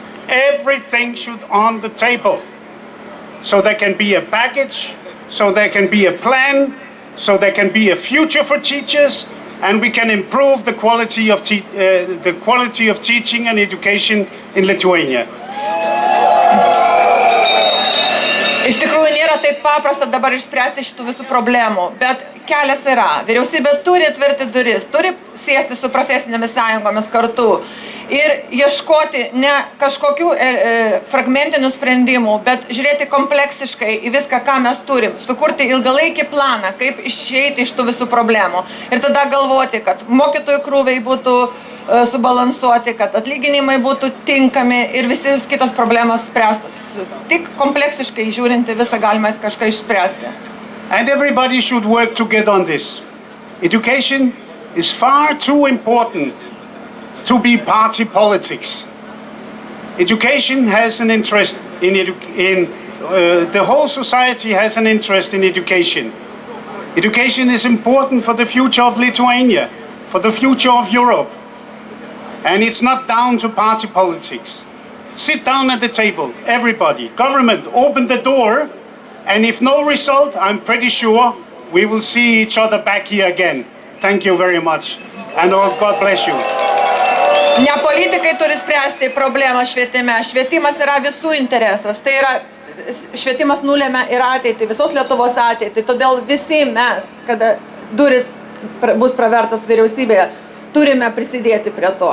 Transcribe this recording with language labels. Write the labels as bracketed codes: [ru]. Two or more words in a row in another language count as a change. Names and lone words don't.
[en] Everything should on the table. So there can be a package, so there can be a plan, so there can be a future for teachers, and we can improve the quality of teaching and education in Lithuania. [lt] Iš tikrųjų nėra taip paprasta dabar išspręsti šitų visų problemų, bet kelias yra. Vyriausybė turi atverti duris, turi sėsti su profesinėmis sąjungomis kartu ir ieškoti ne kažkokių fragmentinių sprendimų, bet žiūrėti kompleksiškai į viską, ką mes turim, sukurti ilgalaikį planą, kaip išeiti iš tų visų problemų. Ir tada galvoti, kad mokytojų krūviai būtų subalansuoti, kad atlyginimai būtų tinkami ir visi kitos problemos spręstos. Tik kompleksiškai žiūrinti visą galima kažką išspręsti. [en] And everybody should work together on this. Education is far too important to be party politics. Education has an interest the whole society has an interest in education. Education is important for the future of Lithuania, for the future of Europe. And it's not down to party politics. Sit down at the table, everybody. Government, open the door, and if no result, I'm pretty sure we will see each other back here again. Thank you very much, and God bless you. [lt] Ne politikai turi spręsti problemą švietime. Švietimas yra visų interesas. Tai yra, švietimas nulėmė ir ateitį, visos Lietuvos ateitį. Todėl visi mes, kada duris bus pravertas vyriausybėje, turime prisidėti prie to.